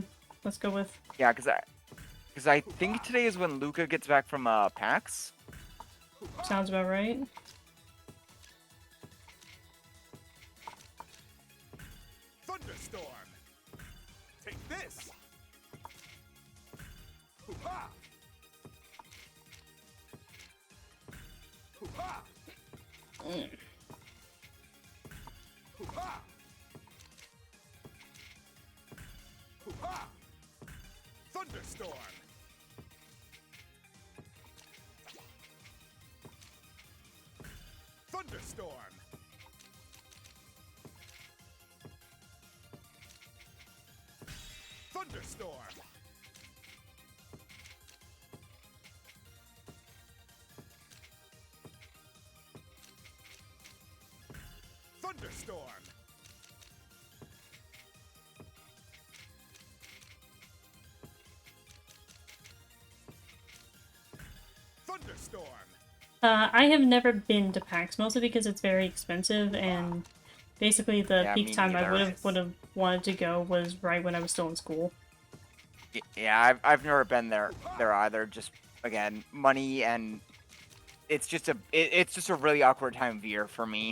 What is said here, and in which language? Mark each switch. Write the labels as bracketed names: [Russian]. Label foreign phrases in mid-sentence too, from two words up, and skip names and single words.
[English] Let's go with. yeah, because I think today is when Luca gets back from PAX. Sounds about right. Thunderstorm. Take this. Hoo-ha! Hoo-ha! Hoo-ha! Hoo-ha! Thunderstorm. Thunderstorm. Thunderstorm. Thunderstorm. Thunderstorm. I have never been to PAX, mostly because it's very expensive, and basically the Yeah, peak me time I neither. would have wanted to go was right when I was still in school. Yeah, I've never been there either. Just again, money, and it's just a really awkward time of year for me.